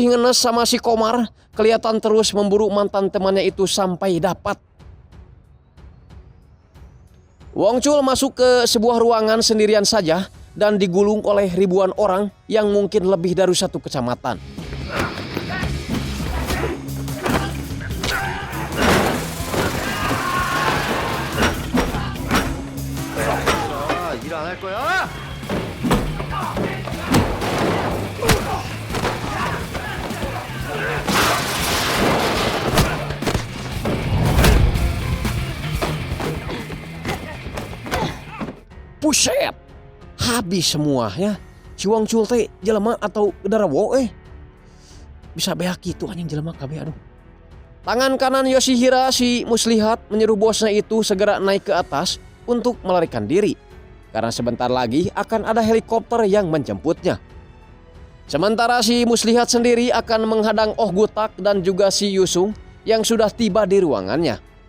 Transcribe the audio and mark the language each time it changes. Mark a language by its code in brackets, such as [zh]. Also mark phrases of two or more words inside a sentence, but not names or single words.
[id] ngenes sama si Komar kelihatan terus memburu mantan temannya itu sampai dapat. Wong Chul masuk ke sebuah ruangan sendirian saja dan digulung oleh ribuan orang yang mungkin lebih dari satu kecamatan. [ko] 일 안 할 거야? [id] Buset, habis semua ya. [su] Si Wong Chul teh jelema atau genderuwo bisa beak gitu anjing jelema kabeh aduh. [id] Tangan kanan Yoshihira si Muslihat menyuruh bosnya itu segera naik ke atas untuk melarikan diri. Karena sebentar lagi akan ada helikopter yang menjemputnya. Sementara si Muslihat sendiri akan menghadang Oh Gutak dan juga si Yusung yang sudah tiba di ruangannya.